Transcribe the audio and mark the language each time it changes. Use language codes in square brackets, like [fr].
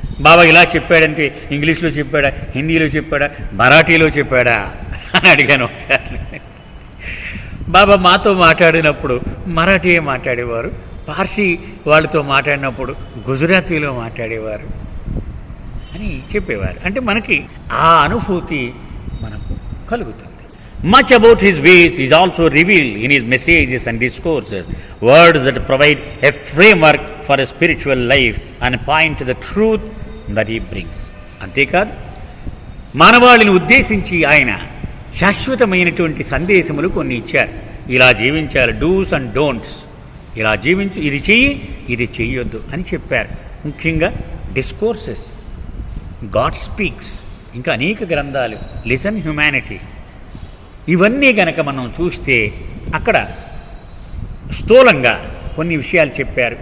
[te] బాబా ఇలా చెప్పాడంటే ఇంగ్లీష్లో చెప్పాడా, హిందీలో చెప్పాడా, మరాఠీలో చెప్పాడా అని అడిగాను ఒకసారి. బాబా మాతో మాట్లాడినప్పుడు మరాఠీయే మాట్లాడేవారు, పార్సీ వాళ్ళతో మాట్లాడినప్పుడు గుజరాతీలో మాట్లాడేవారు అని చెప్పేవారు. అంటే మనకి ఆ అనుభూతి మనకు కలుగుతుంది. [en] Much about his ways is also revealed in his messages and discourses, words that provide a framework for a spiritual life and point to the truth that he brings. [te] అంతేకాదు మానవాళిని ఉద్దేశించి ఆయన శాశ్వతమైనటువంటి సందేశములు కొన్ని ఇచ్చారు. ఇలా జీవించాలి, డూస్ అండ్ డోంట్స్, ఇలా జీవించు, ఇది చెయ్యి, ఇది చెయ్యొద్దు అని చెప్పారు. ముఖ్యంగా డిస్కోర్సెస్, గాడ్ స్పీక్స్, ఇంకా అనేక గ్రంథాలు, లిసన్ హ్యుమానిటీ, ఇవన్నీ గనక మనం చూస్తే అక్కడ స్థూలంగా కొన్ని విషయాలు చెప్పారు.